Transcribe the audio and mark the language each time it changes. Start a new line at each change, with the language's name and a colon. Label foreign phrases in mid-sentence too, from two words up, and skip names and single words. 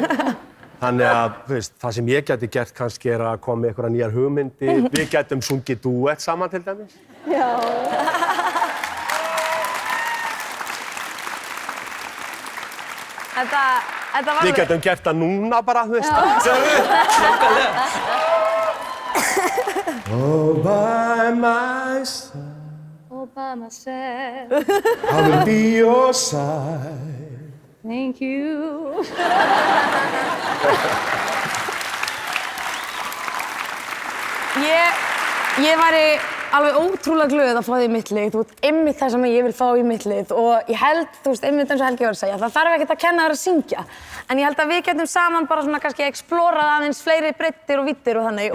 Icelandic: Þannig að, þú veist, það sem ég gæti gert kannski er að koma með einhverjar nýjar hugmyndir. Við gætum sungið dúett saman til dæmis. Já. Þetta var... Við gætum gert það núna bara, þú veist.
English: All by myself, all by myself. I will be your side. Thank you.
Icelandic: Ég væri alveg ótrúlega glöð að fá þig í mitt lið. Þú ert einmitt það sem ég vil fá í mitt lið og ég held, þú veist, einmitt eins og Helgi var að segja, það þarf ekkert að kenna þér að syngja. En ég held að við getum saman bara svona kannski explorað aðeins fleiri breddir og viddir og þannig.